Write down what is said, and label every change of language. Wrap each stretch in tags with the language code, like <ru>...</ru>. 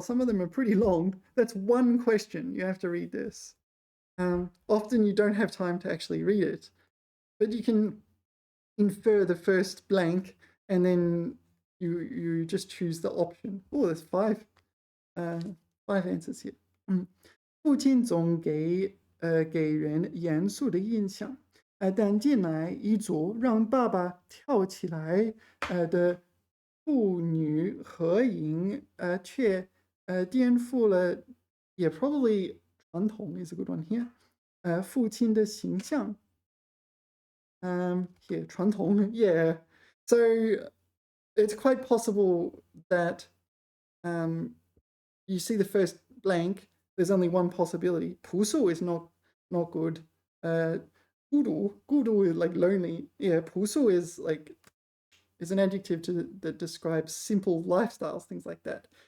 <en>Some of them are pretty long. That's one question. You have to read this. Often you don't have time to actually read it, but you can infer the first blank and then you just choose the option. Oh, there's 5 answers here.</en> <zh>父亲总给人严肃的印象，但进来一组让爸爸跳起来的父女合影，却颠覆了，也</zh> <en>probably</en> <zh>传统</zh> <en>is a good one here，</en> <zh>父亲的形象。</zh> <en>Here 传统 yeah. So it's quite possible that you see the first blank. There's only one possibility. 朴素 is not good. 孤独 is like lonely. Yeah, 朴素 is an adjective that describes simple lifestyles, things like that.</en>